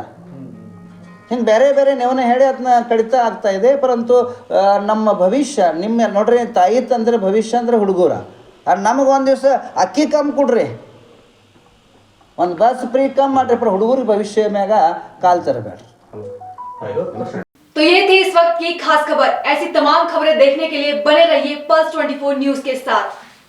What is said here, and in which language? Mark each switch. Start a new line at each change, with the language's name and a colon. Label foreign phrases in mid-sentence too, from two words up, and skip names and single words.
Kannada: ಹಿಂಗೆ ಬೇರೆ ನೆವನ ಹೇಳಿ ಅದನ್ನ ಕಡಿತಾ ಆಗ್ತಾ ಇದೆ. ಪರಂತು ನಮ್ಮ ಭವಿಷ್ಯ ನಿಮ್ಮ ನೋಡ್ರಿ, ತಾಯಿ ತಂದ್ರೆ ಭವಿಷ್ಯ ಅಂದ್ರೆ ಹುಡುಗರ. ನಮಗೆ ಒಂದು ದಿವಸ ಅಕ್ಕಿ ಕಮ್ಮಿ ಕೊಡ್ರಿ, ಒಂದು ಬಸ್ ಫ್ರೀ कम ಮಾಡ್ರಿ, पर ಹುಡುಗರ ಭವಿಷ್ಯ ಮ್ಯಾಗ ಕಾಲ್ ತರಬೇಡ್ರಿ.
Hindi: तो ये थी इस वक्त की खास खबर। ऐसी तमाम खबरें देखने के लिए बने रहिए पल्स 24 न्यूज के साथ।